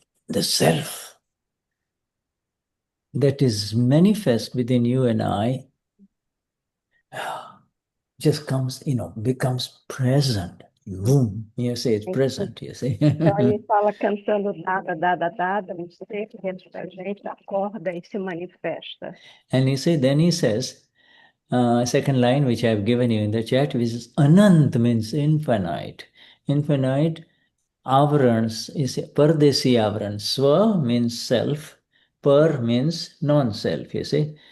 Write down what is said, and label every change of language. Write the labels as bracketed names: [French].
[English] The self that is manifest within you and I just comes, becomes present. Boom. You say it's present, you see. [Portuguese] Então ele fala cantando Dada Dada Dada, um ser dentro da gente acorda e se manifesta. [English] And then he says, second line which I have given you in the chat, which is Anant means infinite. Infinite. Avarans is Pardesi avaran. Swa means self, par means non-self, you see.